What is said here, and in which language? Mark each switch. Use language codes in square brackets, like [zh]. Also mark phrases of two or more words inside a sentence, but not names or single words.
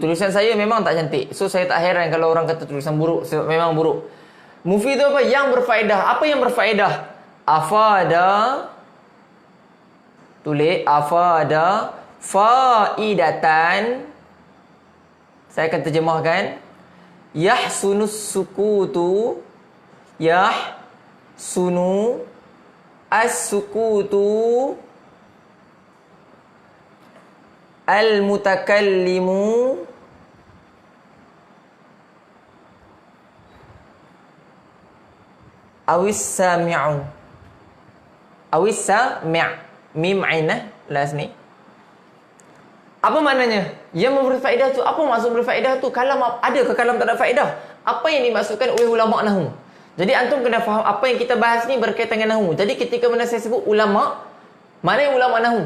[ms] Tulisan saya memang tak cantik, so saya tak heran kalau orang kata tulisan buruk, sebab memang buruk. Mufid itu apa? Yang berfaedah. Apa yang berfaedah? Afada. Tulis [ar] أفاد فائدة. [ms] Saya akan terjemahkan. [ar] يحسن السكوت. يحسن السكوت المتكلم أو السامع. أو السامع'. [ms] Mim ainah last ni. Apa maknanya? Yang berfaedah tu, apa maksud berfaedah tu? Kalam ada ke kalam tak ada faedah? Apa yang dimaksudkan oleh ulama nahwu? Jadi antum kena faham apa yang kita bahas ni berkaitan dengan nahwu. Jadi ketika mana saya sebut ulama, mana yang ulama nahwu?